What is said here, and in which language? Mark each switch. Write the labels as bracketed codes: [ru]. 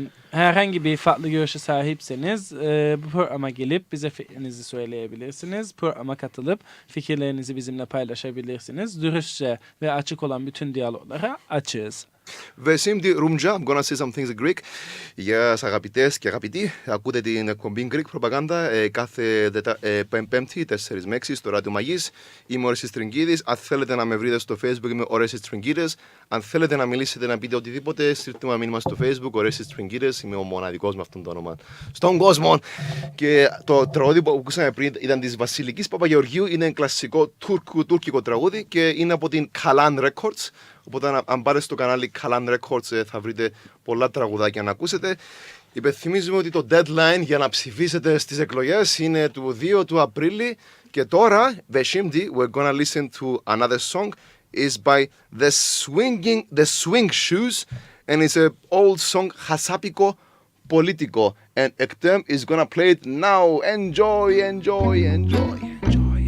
[tr] Herhangi bir farklı görüşe sahipseniz bu programa gelip bize fikrinizi söyleyebilirsiniz. Programa katılıp fikirlerinizi bizimle paylaşabilirsiniz. Dürüstçe ve açık olan bütün diyaloglara açığız. Ve şimdi Rumca, [en] I'm gonna say some things in Greek. [el] Γεια σας αγαπητές και αγαπητοί. Ακούτε την εκπομπή Greek Propaganda κάθε Πέμπτη 4 με 6 στο Ράδιο Μαγής. Είμαι ο Ορέστης Τριγκίδης. Αν θέλετε να με βρείτε στο Facebook είμαι ο Ορέστης Τριγκίδης. Αν θέλετε να μιλήσετε, να πείτε οτιδήποτε, στείλτε μου ένα μήνυμα στο Facebook, ο Ορέστης Τριγκίδης. Είμαι ο μοναδικός με αυτόν τον όνομα στον κόσμο. Και το τραγούδι που ακούσαμε πριν ήταν της Βασιλικής Παπαγεωργίου. Είναι κλασικό τουρκικό τραγούδι και είναι από την Kalan Records. Οπότε αν πάρετε στο κανάλι Kalan Records θα βρείτε πολλά τραγουδάκια να ακούσετε. Υπενθυμίζουμε ότι το deadline για να ψηφίσετε στις εκλογές είναι του 2 του Απρίλη. Και τώρα, [en] Βεσίμτη, we're gonna listen to another song. Is by the Swing Shoes, and it's an old song, Hasapiko Politico. And Ektem is gonna play it now. Enjoy, enjoy, enjoy, enjoy.